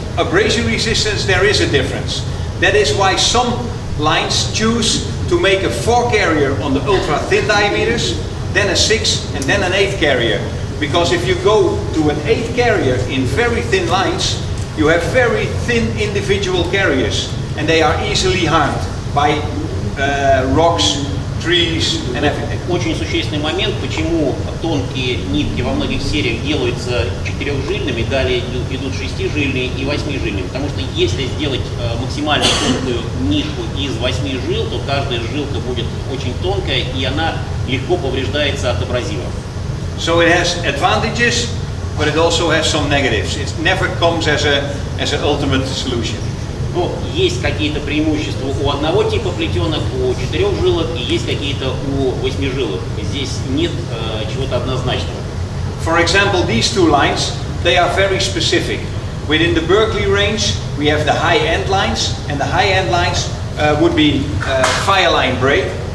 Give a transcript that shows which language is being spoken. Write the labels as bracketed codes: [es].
[en] Abrasion resistance, there is a difference. That is why some lines choose to make a 4-carrier on the ultra thin diameters, then a 6 and then an 8-carrier. Because if you go to an 8-carrier in very thin lines, you have very thin individual carriers, and they are easily harmed by rocks, trees and everything. [ru] Очень существенный момент, почему тонкие нитки во многих сериях делаются 4-жильными, далее идут 6-жильные и 8-жильные. Потому что если сделать максимально тонкую нитку из 8 жил, то каждая жилка будет очень тонкая, и она легко повреждается от абразива. [en] So it has advantages, but it also has some negatives. It never comes as an ultimate solution. [ru] Но есть какие-то преимущества у одного типа плетенок, у 4-жилок, и есть какие-то у 8-жилок. Здесь нет чего-то однозначного. [en] For example, these two lines, they are very specific. Within the Berkeley range, we have the high-end lines, and the high-end lines would be fireline braid.